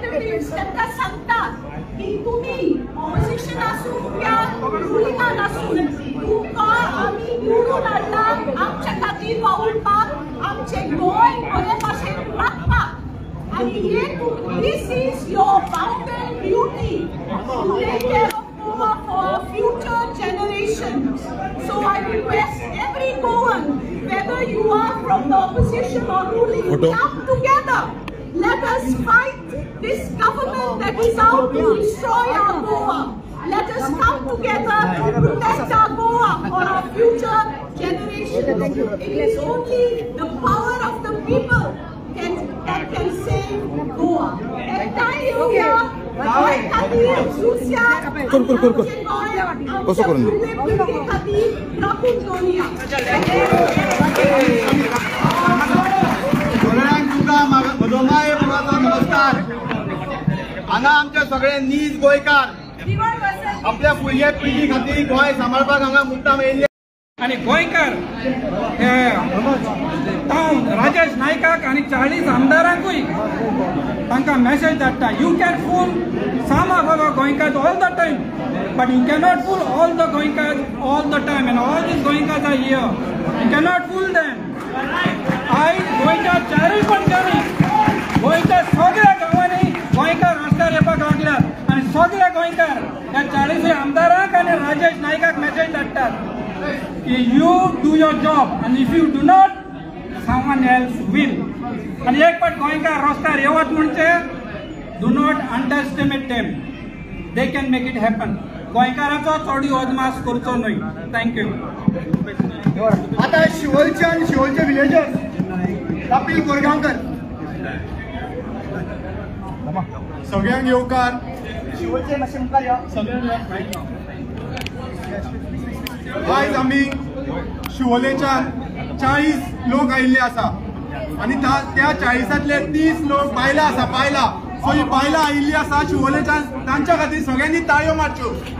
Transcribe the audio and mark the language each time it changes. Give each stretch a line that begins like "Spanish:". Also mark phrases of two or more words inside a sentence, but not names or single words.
Konkani: पॉलिटिक्स
Marathi: त्यांना सांगतात की तुम्ही
Konkani: ऑपोजिशन असू या रुलिंगान असू तुमकां आमी निवडून हाडला आमच्या खातीर वावुरपाक आमचे गोंय बरे भाशेन राखपाक आणि
English: this is your bounden duty to take care of Goa for future generations. So I request every Goan, whether you are from the opposition or ruling, come together. Let us fight this government that is out to destroy our Goa. Let us come together to protect our Goa for our future generations. It is only the power of the people that can save Goa. And thank you here.
Marathi: कसं करून
Konkani: नमस्कार. हांगा आमचे सगळे नीज गोंयकार आपल्या फुडल्या पिढी खातीर गोंय सांबाळपाक हांगा मुद्दाम येयले आणि गोंयकार राजेश नायकाक आणि 40 आमदारांकूय तांकां मेसेज धाडटा
English: you can fool some of our Goenkars all the time but you cannot fool all the Goenkars all the time and all these Goenkars are here you cannot fool them
Konkani: आयज गोंयच्या चारूय पणच्यानी गोंयच्या सगळ्या गांवांनी गोंयकार रस्त्यार येवपाक लागल्यात आणि सगळे गोंयकार ह्या 40 आमदारांक आणि राजेश नायकाक मेसेज धाडटात
English: you do your job and if you do not someone else will
Konkani: आणि एक पाट गोंयकार रस्त्यार येवत म्हणचे
English: do not underestimate them they can make it happen
Konkani: गोंयकाराचो चोडी अदमास करचो न्हय थँक्यू आता शिवोलचे आणि शिवोलचे विलेजर्स कपिल कोरगांवकर सगळ्यांक येवकार शिवोलचे मातशें मुखार या सगळ्यांक आयज आमी शिवोलेच्यान 40 लोक आयिल्ले आसा आणि त्या 40तले 30 लोक बायलां आसा बायलां सो ही बायलां आयिल्ली आसा शिवोलेच्यान तांच्या खातीर सगळ्यांनी ताळयो मारच्यो.